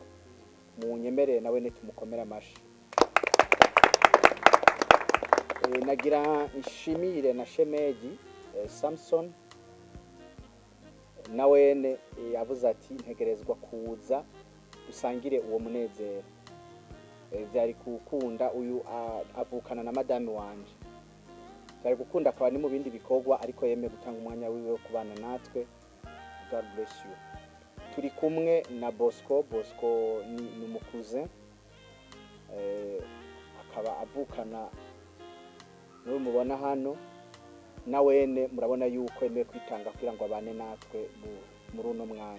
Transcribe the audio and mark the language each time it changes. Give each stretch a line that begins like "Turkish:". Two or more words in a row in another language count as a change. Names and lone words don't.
Rundi: Munyemerere nawe netumukomera amashi. Nagira nshimire na Shemeji Samson, nawene yavuze ati ntegerezwa kuza usangire uwo munezero. Byari gukunda, uyu avukana na madame wanje, byari gukunda akaba ni mu bindi bikorwa, ariko yemeye gutanga umwanya wiwe wo kubana natwe.
English: God bless you.
Rundi: Turi kumwe na Bosco ni umukuze, akaba avukana n'uwo mubona hano, nawene murabona yuko yemeye kwitanga kugira ngo abane natwe muri uno mwanya.